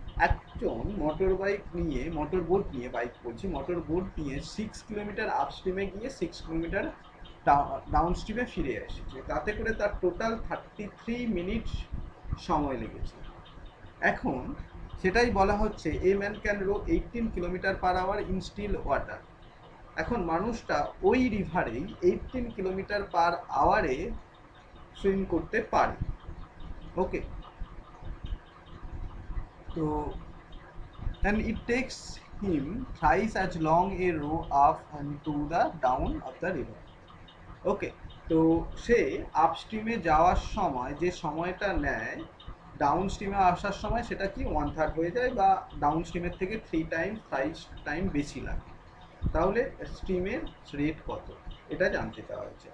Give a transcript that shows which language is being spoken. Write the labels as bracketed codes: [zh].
[bn] একজন motor boat নিয়ে, bike বলছি, মোটর বোট নিয়ে 6 কিলোমিটার আপ স্ট্রিমে গিয়ে 6 কিলোমিটার ডাউন স্ট্রিমে ফিরে এসেছে, তাতে করে তার টোটাল 33 মিনিট সময় লেগেছে। এখন সেটাই বলা হচ্ছে, [en] A man can row 18 kilometre per hour in still water. [bn] এখন মানুষটা ওই রিভারেই 18 কিলোমিটার পার আওয়ারে সুইম করতে পারে। [en] Okay, তো and it takes him thrice as long a row up and to the down of the river. [bn] ওকে, তো সে আপস্ট্রিমে যাওয়ার সময় যে সময়টা নেয়, ডাউন স্ট্রিমে আসার সময় সেটা কি 1/3 হয়ে যায়, বা ডাউন স্ট্রিমের থেকে 5 টাইম বেশি লাগে। তাহলে স্ট্রিমের রেট কত, এটা জানতে চাওয়া হচ্ছে।